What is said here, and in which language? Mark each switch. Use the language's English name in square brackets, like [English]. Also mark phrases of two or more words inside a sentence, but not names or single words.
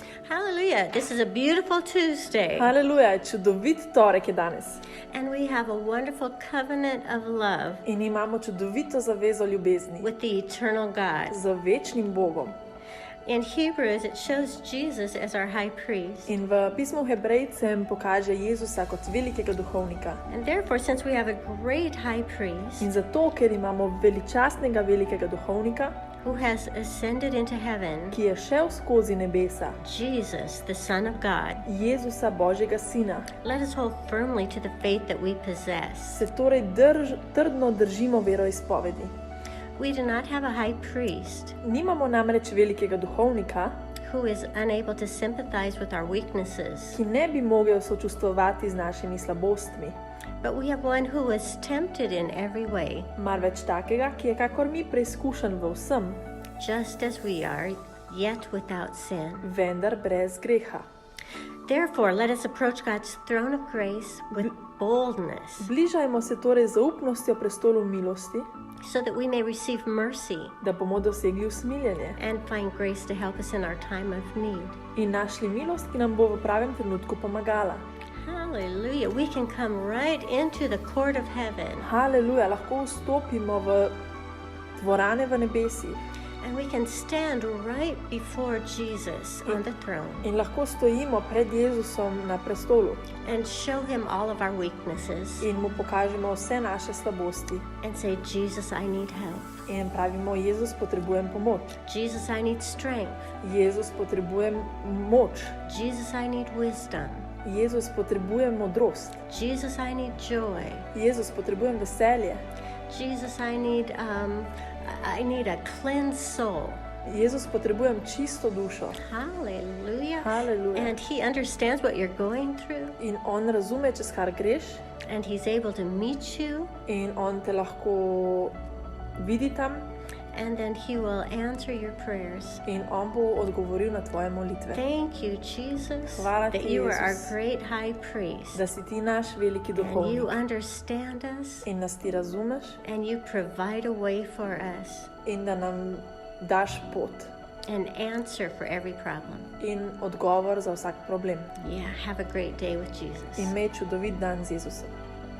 [English] Hallelujah. This is a beautiful Tuesday. [Slovenian] Haleluja, čudovit torek je danes. [English] And we have a wonderful covenant of love [Slovenian] In imamo čudovito zavezo ljubezni [English] with the eternal God. [Slovenian] z večnim Bogom. [English] In Hebrews, it shows Jesus as our high priest. [Slovenian] In v pismu Hebrejcem pokaže Jezusa kot velikega duhovnika. [English] And therefore, since we have a great high priest [Slovenian] In zato, ker imamo veličastnega velikega duhovnika, [English] who has ascended into heaven, [Slovenian] ki je šel skozi nebesa, [English] Jesus, the Son of God, [Slovenian] Jezusa Božjega Sina, [English] let us hold firmly to the faith that we possess. [Slovenian] se torej trdno držimo veroizpovedi. [English] We do not have a high priest [Slovenian] Nimamo namreč velikega duhovnika, [English] who is unable to sympathize with our weaknesses, [Slovenian] ki ne bi mogel sočustvovati z našimi slabostmi, [English] but we have one who was tempted in every way, [Slovenian] marveč takega, ki je kakor mi preizkušen v vsem, [English] just as we are, yet without sin. [Slovenian] vendar brez greha. [English] Therefore, let us approach God's throne of grace with boldness, [Slovenian] Bližajmo se torej z zaupnostjo prestolu milosti, [English] so that we may receive mercy [Slovenian] da bomo dosegli usmiljenje [English] and find grace to help us in our time of need. [Slovenian] in našli milost, ki nam bo v pravem trenutku pomagala. [English] Hallelujah. We can come right into the court of heaven, [Slovenian] Haleluja, lahko vstopimo v dvorane v nebesih [English] and we can stand right before Jesus on the throne [Slovenian] in lahko stojimo pred Jezusom na prestolu [English] and show him all of our weaknesses [Slovenian] in mu pokažemo vse naše slabosti [English] and say, Jesus, I need help. [Slovenian] in pravimo, Jezus, potrebujem pomoč. [English] Jesus, I need strength. [Slovenian] Jezus, potrebujem moč. [English] Jesus, I need wisdom. [Slovenian] Jezus, potrebujem modrost. [English] Jesus, I need joy. [Slovenian] Jezus, potrebujem veselje. [English] Jesus, I need a cleansed soul. [Slovenian] Jezus, potrebujem čisto dušo. [English] Hallelujah. [Slovenian] Haleluja. [English] And he understands what you're going through, [Slovenian] In on razume, čez kar greš, [English] and he's able to meet you, [Slovenian] in on te lahko vidi tam [English] and then he will answer your prayers. [Slovenian] in on bo odgovoril na tvoje molitve. [English] Thank you, Jesus, [Slovenian] Hvala [English] that [Slovenian] ti, [English] you are our Jesus, great high priest, [Slovenian] da si ti naš veliki [English] and you [Slovenian] duhovnik [English] understand us, [Slovenian] in nas ti razumeš [English] and you provide a way for us, [Slovenian] in da nam daš pot [English] an answer for every problem. [Slovenian] in odgovor za vsak problem. [English] Yeah, have a great day with Jesus. [Slovenian] Imej čudovit dan z Jezusom.